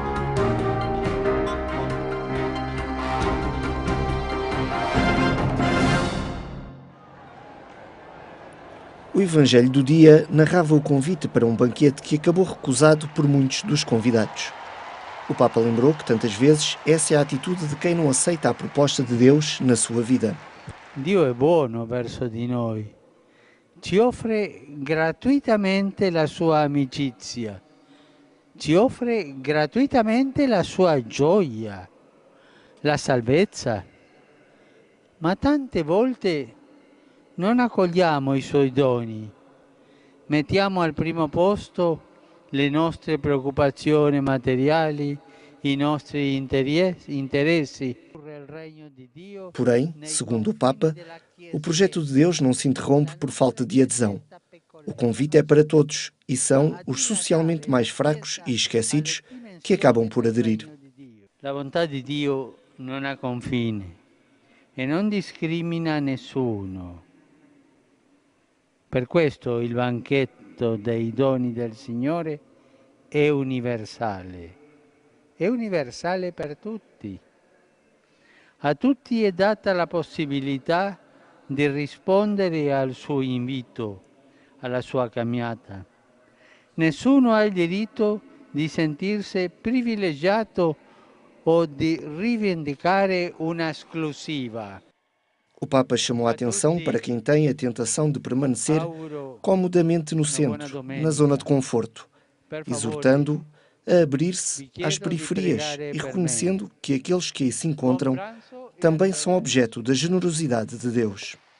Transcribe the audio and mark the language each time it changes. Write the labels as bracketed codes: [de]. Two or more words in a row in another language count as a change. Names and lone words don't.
[pt] O Evangelho do dia narrava o convite para um banquete que acabou recusado por muitos dos convidados. O Papa lembrou que tantas vezes essa é a atitude de quem não aceita a proposta de Deus na sua vida. [it] Dio è buono verso di noi, ci offre gratuitamente la sua amicizia, ci offre gratuitamente la sua gioia, la salvezza, ma tante volte non accogliamo i suoi doni, mettiamo al primo posto le nostre preoccupazioni materiali, i nostri interessi. [pt] Porém, segundo o Papa, o projeto de Deus não se interrompe por falta de adesão. O convite é para todos e são os socialmente mais fracos e esquecidos que acabam por aderir. [it] La bontà di Dio non ha confine e non discrimina nessuno. Per questo il banchetto dei doni del Signore è universale. È universale per tutti. A tutti è data la possibilità di rispondere al suo invito, alla sua caminata. Nessuno ha il diritto di sentirsi privilegiato o di rivendicare una esclusiva. [pt] O Papa chamou a atenção para quem tem a tentação de permanecer comodamente no centro, na zona de conforto, exortando a abrir-se às periferias e reconhecendo que aqueles que aí se encontram também são objeto da generosidade de Deus.